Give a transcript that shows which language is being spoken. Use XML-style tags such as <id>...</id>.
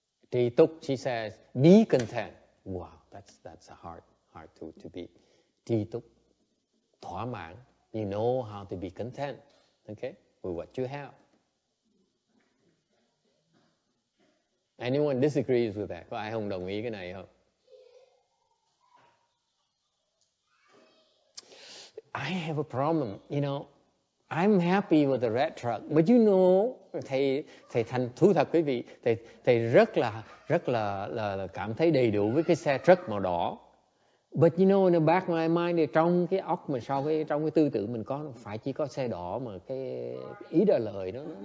<en>Tri túc, she says, be content. Wow, that's hard to be. Tri túc,</en> <vi>thỏa mãn.</vi> <en>You know how to be content, okay, with what you have. Anyone disagrees with that?</en> <vi>Có ai không đồng ý cái này không?</vi> <en>I have a problem, you know. I'm happy with the red truck, but you know,</en> <vi>thầy thành thú thật quý vị, thầy rất là cảm thấy đầy đủ với cái xe truck màu đỏ.</vi> <en>But you know, in the back of my mind,</en> <vi>thì trong cái óc mình trong cái tư tưởng mình có phải chỉ có xe đỏ mà cái ý đa lời đó.</vi>